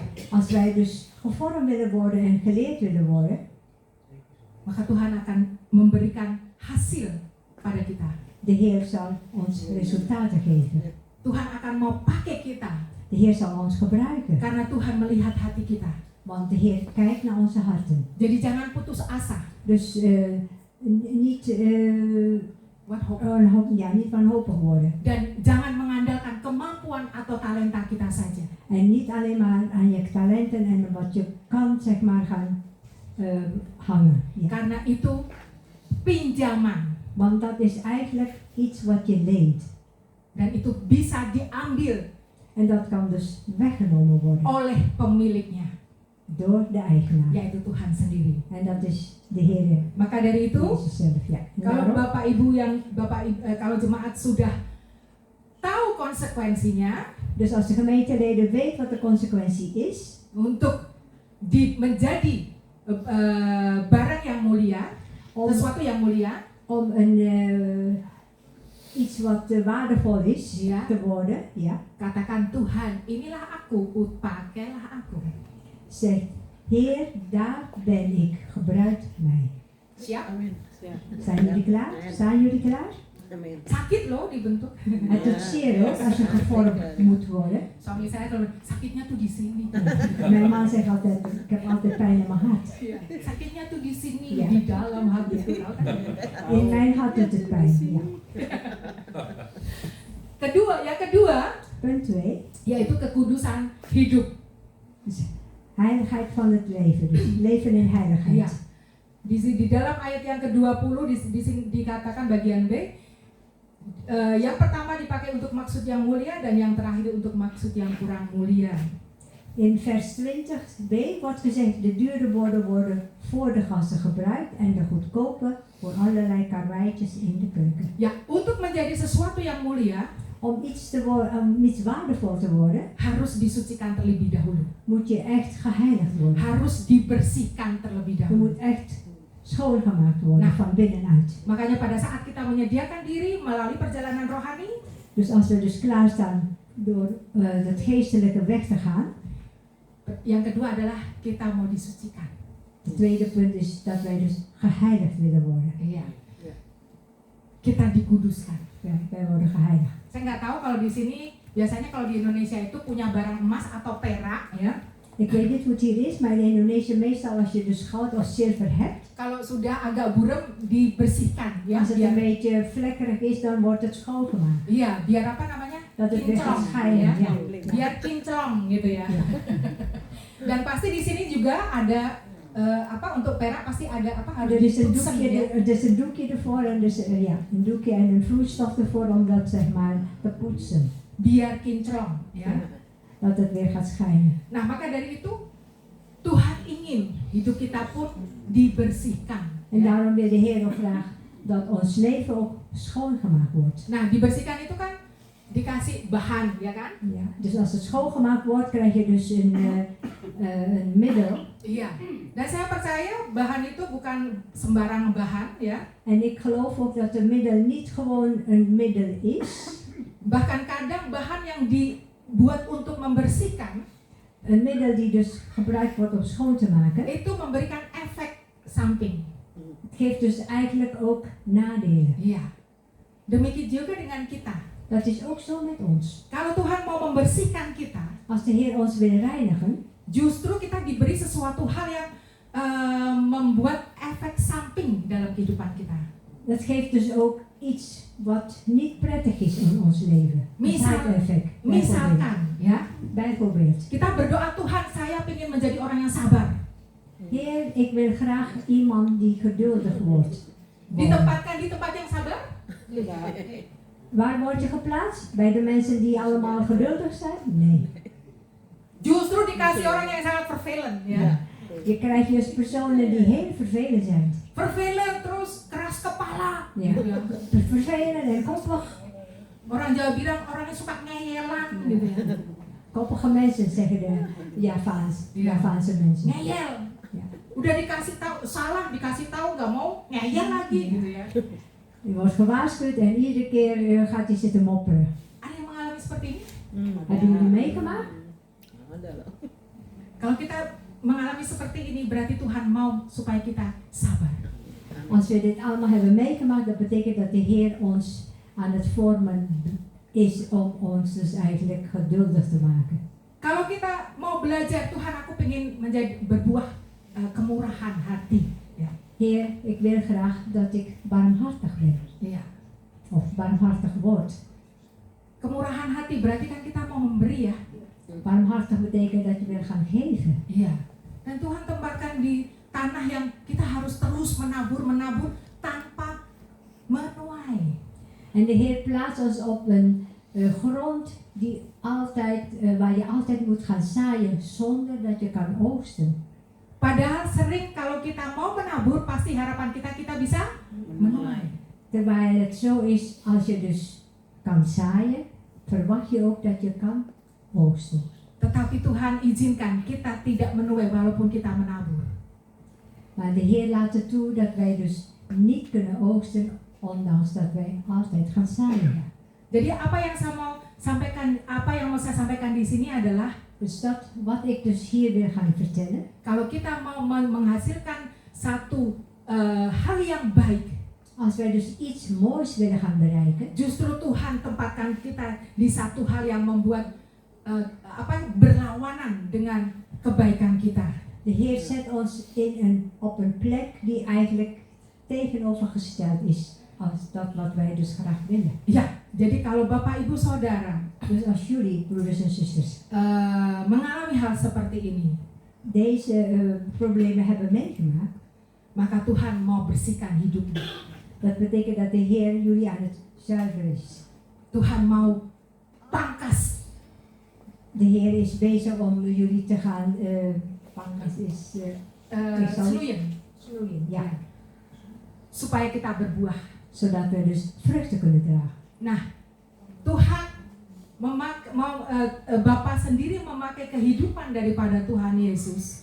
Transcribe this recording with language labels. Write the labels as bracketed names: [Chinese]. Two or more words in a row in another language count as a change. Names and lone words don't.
[Dutch] Als wij dus gevormd willen worden en geleerd willen worden, [Indonesian] maka Tuhan akan memberikan hasil pada kita. [Dutch] de Heer zal ons resultaten geven. [Indonesian] Tuhan akan mau pakai kita [Dutch] De Heer zal ons gebruiken, [Indonesian] karena Tuhan melihat hati kita. [Dutch] want de Heer kijkt naar onze harten. [Indonesian] Jadi jangan putus asa. [Dutch] Dus niet, What niet wanhopig worden. [Indonesian] Dan jangan mengandalkan kemampuan atau talenta kita saja. [Dutch] En niet alleen maar aan je talenten en wat je kan, zeg maar, gaan hangen. Ja. [Indonesian] Karena itu pinjaman [Dutch] Want dat is eigenlijk iets wat je leent. [Indonesian] dan itu bisa diambil [Dutch] En dat kan dus weggenomen worden [Indonesian] oleh pemiliknya, [Dutch] door de eigenaar. [Indonesian] yaitu Tuhan sendiri. [Dutch] En dat is de Heer [Indonesian] Maka dari itu, [Dutch] Jezus zelf. Ja. En [Indonesian] kalau [Dutch] daarom, [Indonesian] Bapak Ibu kalau jemaat sudah tahu konsekuensinya [Dutch] dus als de gemeenteleden weet wat de consequentie is, [Indonesian] untuk menjadi barang yang mulia, [Dutch] om, [Indonesian] sesuatu yang mulia, [Dutch] om iets wat waardevol is Ja. te worden, ja, [Indonesian] katakan Tuhan, inilah aku, pakailah aku. [Dutch] zegt, Heer, daar ben ik, gebruik mij. [Indonesian] Siap? Amin. [Dutch] Ja. Zijn jullie klaar? Staan jullie klaar? [Indonesian] Amin. Sakit loh dibentuk. [Dutch] Het doet zeer hoor, als je gevormd moet worden. [Indonesian] Suami saya kalau sakitnya tuh di sini. [Dutch] Mijn man zegt altijd, ik heb altijd pijn in mijn hart. [Indonesian] Sakitnya tuh di sini, [Dutch] Ja. [Indonesian] di dalam hati. [Dutch] In mijn hart doet het pijn, ja. [Indonesian] Yang kedua, [Dutch] Punt 2, [Indonesian] yaitu kekudusan hidup. [Dutch] dus heiligheid van het leven, dus leven in heiligheid. [Indonesian] Ya. Di dalam ayat yang ke-20 di sini dikatakan bagian B, yang pertama dipakai untuk maksud yang mulia dan yang terakhir untuk maksud yang kurang mulia. [Dutch] In vers 20b wordt gezegd, de dure woorden worden voor de gasten gebruikt en de goedkope voor allerlei karweitjes in de keuken. [Indonesian] Ya, untuk menjadi sesuatu yang mulia [Dutch] Om iets waardevol te worden, [Indonesian] harus disucikan terlebih dahulu. [Dutch] moet je echt geheiligd worden. [Indonesian] Harus dibersihkan terlebih [Dutch] Je [Indonesian] dahulu. [Dutch] moet echt schoongemaakt worden [Indonesian] Nah. [Dutch] van binnenuit. [Indonesian] Makanya pada saat kita menyediakan diri melalui perjalanan rohani, [Dutch] Dus als we dus klaarstaan door het geestelijke weg te gaan, [Indonesian] yang kedua adalah kita mau disucikan. [Dutch] het tweede punt is dat wij dus geheiligd willen worden. [Indonesian] Iya. Kita dikuduskan. [Dutch] Wij worden geheiligd. [Indonesian] Saya nggak tahu kalau di sini biasanya kalau di Indonesia itu punya barang emas atau perak, ya. [Dutch] Ik weet niet hoe het hier is, maar in Indonesië meestal als je dus goud of zilver hebt, [Indonesian] Kalau sudah agak buram dibersihkan, ya. [Dutch] als het een [Indonesian] Biar, [Dutch] beetje vlekkerig is, dan wordt het schoongemaakt. [Indonesian] iya, biar apa namanya? [Dutch] Dat het weer gaat [Indonesian] Kinclong, [Dutch] schijnen. [Indonesian] ya. [Dutch] Ja. [Indonesian] Biar kinclong gitu ya. Dan pasti di sini juga ada untuk perak pasti ada [Dutch] Er is een poetsen, doekje, [Indonesian] ya. [Dutch] er is een doekje ervoor en dus, een doekje en een vloeistof ervoor om dat zeg maar te poetsen. [Indonesian] Biar kinclong, ya. [Dutch] Dat het weer gaat schijnen. [Indonesian] Nah, maka dari itu Tuhan ingin hidup kita pun dibersihkan. [Dutch] En [Indonesian] Ya. [Dutch] daarom wil de Heer ook graag dat ons leven ook schoongemaakt wordt. [Indonesian] Nah, dibersihkan itu kan dikasih bahan, ya kan? [Dutch] Ja, dus als het schoongemaakt wordt, krijg je dus een middel. [Indonesian] Iya. Dan saya percaya bahan itu bukan sembarang bahan, ya. [Dutch] En ik geloof ook dat een middel niet gewoon een middel is. [Indonesian] Bahkan kadang bahan yang dibuat untuk membersihkan [Dutch] Een middel die dus gebruikt wordt om schoon te maken. [Indonesian] itu memberikan efek samping. [Dutch] Het geeft dus eigenlijk ook nadelen. [Indonesian] Iya. Demikian juga dengan kita. [Dutch] Dat is ook zo met ons. [Indonesian] Kalau Tuhan mau membersihkan kita, [Dutch] Als de Heer ons wil reinigen, [Indonesian] justru kita diberi sesuatu hal yang membuat efek samping dalam kehidupan kita. [Dutch] dat geeft dus ook iets wat niet prettig is in ons leven. Een side-effect. [Indonesian] Misalkan, ya, [Dutch] Bijvoorbeeld. [Indonesian] kita berdoa, Tuhan, saya ingin menjadi orang yang sabar. [Dutch] Heer, ik wil graag iemand die geduldig wordt. [Indonesian] Ditempatkan di tempat yang sabar? [Dutch] Waar word je geplaatst? Bij de mensen die allemaal geduldig zijn? Nee. [Indonesian] Justru dikasih orang yang sangat vervelend, ya. [Dutch] Je krijgt dus personen die heel vervelend zijn. [Indonesian] Vervelend, terus keras kepala. [Dutch] Ja. [Indonesian] Gitu ya. [Dutch] Vervelend en koppig. [Indonesian] Orang Jawa bilang orangnya suka ngeyelan, gitu ya. [Dutch] Koppige mensen zeggen de Javaanse mensen. [Indonesian] Ngeyel. [Dutch] Ja. [Indonesian] Udah dikasih tahu salah, dikasih tahu nggak mau ngeyel lagi, gitu ya. [Dutch] Je wordt gewaarschuwd en iedere keer gaat hij zitten mopperen. [Indonesian] Ada yang mengalami seperti ini? [Dutch] Hebben jullie meegemaakt? [Indonesian] Kalau kita mengalami seperti ini, berarti Tuhan mau supaya kita sabar. [Dutch] Als we dit allemaal hebben meegemaakt, dat betekent dat de Heer ons aan het vormen is om ons dus eigenlijk geduldig te maken. [Indonesian] Kalau kita mau belajar, Tuhan, aku pengen berbuah kemurahan hati. Ya. [Dutch] Heer, ik wil graag dat ik barmhartig ben. [Indonesian] Iya. [Dutch] Of barmhartig word. [Indonesian] Kemurahan hati berarti kan kita mau memberi, ya. [Dutch] Barmhartig betekent dat je wil gaan geven. [Indonesian] Iya. Dan Tuhan tempatkan di tanah yang kita harus terus menabur tanpa menuai. [Dutch] En de Heer plaatst ons op een grond die altijd, waar je altijd moet gaan zaaien zonder dat je kan oogsten. [Indonesian] Padahal sering kalau kita mau menabur, pasti harapan kita bisa menuai. [Dutch] Terwijl het zo is, als je dus kan zaaien, verwacht je ook dat je kan oogsten. [Indonesian] Tetapi Tuhan izinkan kita tidak menuai walaupun kita menabur. [Dutch] Maar de Heer laat het toe dat wij dus niet kunnen oogsten, ondanks dat wij altijd gaan zaaien. [Indonesian] Jadi apa yang mau saya sampaikan di sini adalah, [Dutch] Dus dat wat ik dus hier wil gaan vertellen, [Indonesian] kalau kita mau menghasilkan satu hal yang baik, [Dutch] als wij dus iets moois willen gaan bereiken, [Indonesian] justru Tuhan tempatkan kita di satu hal yang membuat berlawanan dengan kebaikan kita. [Dutch] de Heer zet ons op een plek die eigenlijk tegenovergesteld is als dat wat wij dus graag willen. [Indonesian] Ya, jadi kalau Bapak Ibu Saudara [Dutch] Dus als jullie, broeders en zusters, [Indonesian] mengalami hal seperti ini, [Dutch] deze problemen hebben meegemaakt, [Indonesian] maka Tuhan mau bersihkan hidupmu. [Dutch] dat betekent dat de Heer jullie aan het zuiveren is. [Indonesian] Tuhan mau pangkas. [Dutch] De Heer is bezig om jullie te gaan pangkas is Sloeien, snoeien, ja, [Indonesian] supaya kita berbuah. [Dutch] zodat we dus vruchten kunnen dragen. [Indonesian] Nah, Tuhan Bapa sendiri memakai kehidupan daripada Tuhan Yesus,